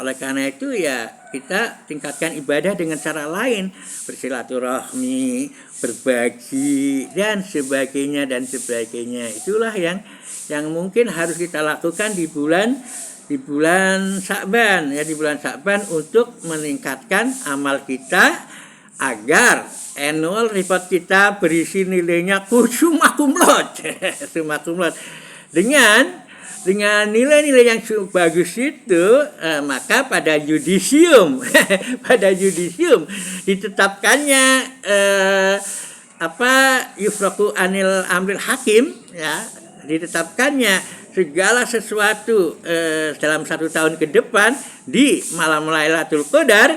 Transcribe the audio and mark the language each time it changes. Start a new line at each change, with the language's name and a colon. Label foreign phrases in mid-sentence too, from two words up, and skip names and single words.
Indonesian: Oleh karena itu ya kita tingkatkan ibadah dengan cara lain, bersilaturahmi, berbagi dan sebagainya dan sebagainya. Itulah yang mungkin harus kita lakukan di bulan Sya'ban ya, di bulan Sya'ban untuk meningkatkan amal kita agar
English: annual report
Indonesian: kita berisi nilainya
Latin: summa cum laude summa cum laude.
Indonesian: Dengan nilai-nilai yang bagus itu maka pada yudisium ditetapkannya
Arabic: يفرق عن الأمر حكيم
Indonesian: ya, ditetapkannya segala sesuatu dalam 1 tahun ke depan di malam Lailatul Qadar.